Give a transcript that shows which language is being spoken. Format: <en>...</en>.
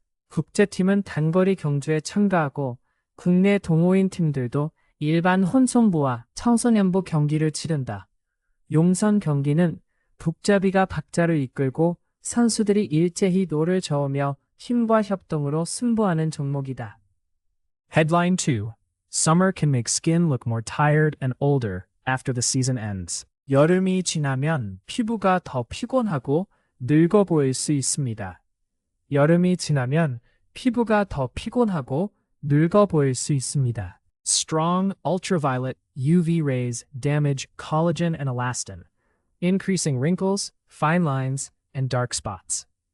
<ko>국제팀은 단거리 경주에 참가하고 국내 동호인 팀들도 일반 혼성부와 청소년부 경기를 치른다. 용선 경기는 북잡이가 박자를 이끌고 선수들이 일제히 노를 저으며 힘과 협동으로 승부하는 종목이다.</ko> <en>Headline 2. Summer can make skin look more tired and older after the season ends.</en> <ko>여름이 지나면 피부가 더 피곤하고 늙어 보일 수 있습니다. 여름이 지나면 피부가 더 피곤하고 늙어 보일 수 있습니다.</ko> <en>Strong ultraviolet UV rays damage collagen and elastin, increasing wrinkles, fine lines, and dark spots.</en>